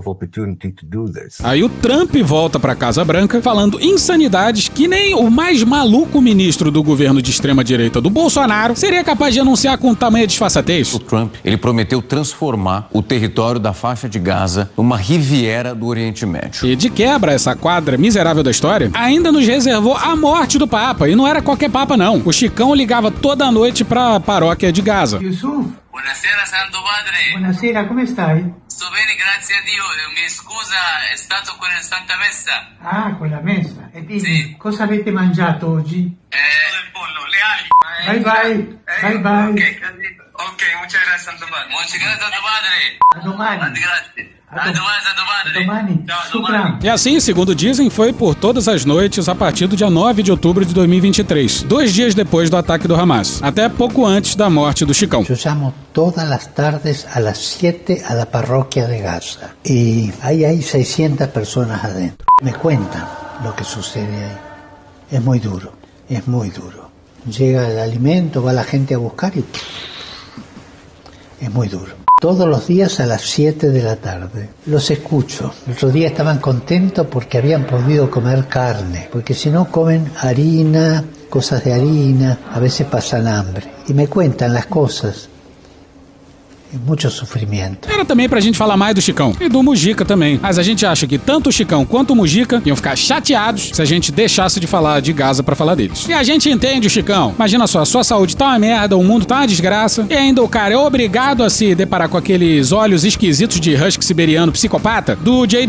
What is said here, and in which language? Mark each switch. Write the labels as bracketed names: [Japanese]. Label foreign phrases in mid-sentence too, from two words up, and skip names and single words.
[Portuguese] Aí o Trump volta para a Casa Branca falando insanidades que nem o mais maluco ministro do governo de extrema-direita do Bolsonaro seria capaz de anunciar com tamanha disfarçatez. O Trump, ele prometeu transformar o território da faixa de Gaza numa Riviera do Oriente Médio. E de quebra, essa quadra miserável da história ainda nos reservou a morte do Papa, e não era qualquer Papa não. O Chicão ligava toda noite para a paróquia de Gaza. [Italian] Buonasera Santo Padre. Buonasera, come stai? Sto bene, grazie a Dio. Mi scusa, è stato con la Santa Messa. Ah, con la messa. E dimmi, cosa avete mangiato oggi? Del pollo, le ali. [English] Bye bye, bye bye. [Spanish] Ok, muchas gracias Santo Padre. Muchas gracias Santo Padre. [Italian] A domani. Grazie. A domani Santo Padre. A domani. Shukran. [Portuguese] E assim, segundo dizem, foi por todas as noites a partir do dia 9 de outubro de 2023, 2 dias depois do ataque do Hamas, até pouco antes da morte do Chicão. [Spanish] Yo llamo todas las tardes a las 7 a la parroquia de Gaza y ahí hay 600 personas adentro. Me cuentan lo que sucede ahí. Es muy duro, es muy duro. Llega el alimento, va la gente a buscar y es muy duro. Todos los días a las 7 de la tarde. Los escucho. El otro día estaban contentos porque habían podido comer carne, porque si no comen harina, cosas de harina, a veces pasan hambre. Y me cuentan las cosas. [Portuguese] Muito sofrimento. Era também pra gente falar mais do Chicão e do Mujica também. Mas a gente acha que tanto o Chicão quanto o Mujica iam ficar chateados se a gente deixasse de falar de Gaza pra falar deles. E a gente entende o Chicão. Imagina só, sua saúde tá uma merda, o mundo tá uma desgraça, e ainda o cara é obrigado a se deparar com aqueles olhos esquisitos de husky siberiano psicopata do J.D.